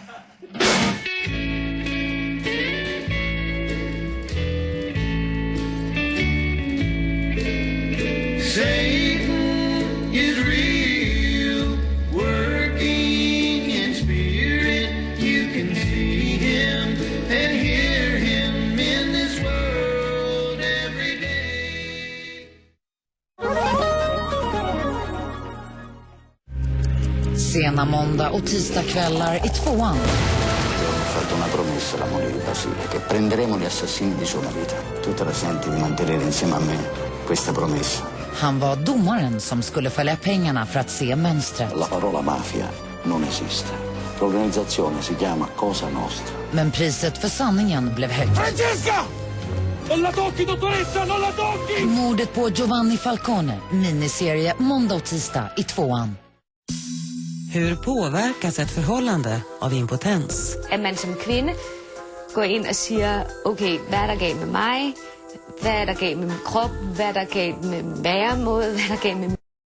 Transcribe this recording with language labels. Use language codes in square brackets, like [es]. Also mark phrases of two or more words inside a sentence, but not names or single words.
[en] Satan is real, working in spirit. You can see him and hear him in this world every day. [sv] Sena måndag och tisdagskvällar i 2:an. [it] Ho fatto una promessa alla moglie di Basile, che prenderemo gli assassini di sua vita. Tu te la senti di mantenere insieme a me questa promessa? [sv] Han var domaren som skulle följa pengarna för att se mönstret. [it] La parola mafia non esiste. L'organizzazione si chiama Cosa Nostra. [sv] Men priset för sanningen blev högt. [it] Francesca! Non la tocchi, dottoressa, non la tocchi! [sv] Mordet på Giovanni Falcone, miniserie måndag och tisdag i 2:an. Hur påverkas ett förhållande av impotens? [da] At man som kvinde går ind og siger, okay, hvad er der galt med mig? Hvad er der galt med min krop? Hvad er der galt med væremåde? Hvad er der galt med